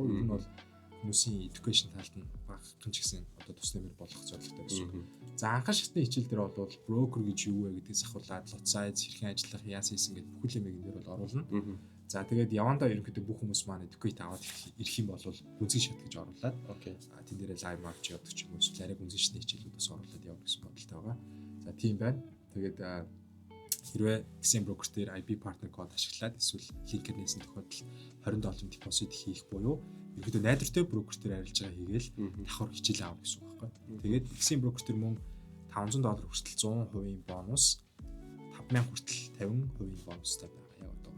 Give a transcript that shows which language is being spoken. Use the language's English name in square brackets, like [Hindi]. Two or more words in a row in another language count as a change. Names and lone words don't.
[Mongolian] Ер нь бол хүмүүсийн education талд нь багахан ч гэсэн одоо тус нэмэр болох зорилготой байсан. За анхан шатны хичээл дээр бол broker гэж юу вэ гэдгээс ахуулаад [English] lot size [Mongolian] хэрхэн ажиллах яасан хийсэн гэдэг бүхэл юмыг энэ дээр бол оруулна. За тэгээд явандаа ерөнхийдөө бүх хүмүүс маань educate аваад ирэх юм бол гүнзгий шат гэж оруулаад Окей. тэн дээрээ [English] live match [Mongolian] явдаг ч юм уу эсвэл арай гүнзгий шатны хичээлүүд бас оруулаад явах гэсэн бодолтой байгаа. За тийм байна. Тэгээд хэрвээ Xen broker дээр [English] IB partner code [Mongolian] ашиглаад эсвэл линкээр нээсэн тохиолдолд $20 депозит хийх буюу ерөнхийдөө найдвартай брокер дээр арилж байгаа хийгээл давхар хичээл аав гэсэн үг байхгүй. Тэгээд Xen broker дээр мөн $500 хүртэл 100% бонус 5000 хүртэл 50% бонустай байгаа яг одоогор.